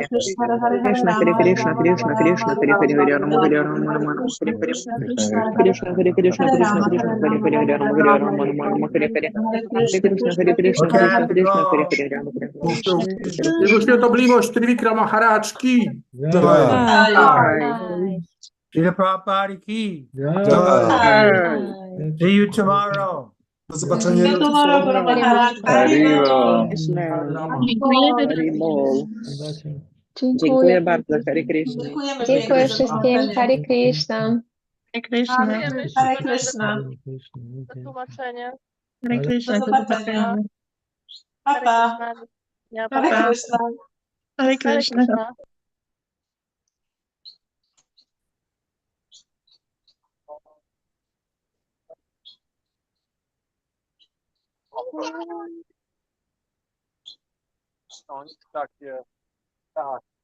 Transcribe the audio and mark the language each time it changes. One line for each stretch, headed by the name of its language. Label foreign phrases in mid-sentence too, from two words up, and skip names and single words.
Sanskrit: Krishna Hare Krishna Krishna Krishna Hare Hare Rama Hare Rama Rama Rama Hare Hare Krishna Hare Krishna Krishna Krishna Hare Hare Rama Hare Rama Rama Rama Hare Hare Hare Krishna Hare Krishna Krishna Krishna Hare Hare Rama Hare Rama.
Polish: Jego świętobliwość Trivikrama Maharaj ki. Srila Prabhupada ki. Jai.
English: See you tomorrow.
Polish: Do zobaczenia jutro. Dziękuję bardzo,
Sanskrit: Hare Krishna.
Polish: Dziękuję wszystkim.
Sanskrit: Hare Krishna. Hare Krishna. Hare Krishna.
Polish: Do tłumaczenia.
Sanskrit: Hare Krishna.
Polish: Do zobaczenia. Pa, pa.
Sanskrit: Hare Krishna. Hare Krishna.
Polish: Takie, tak.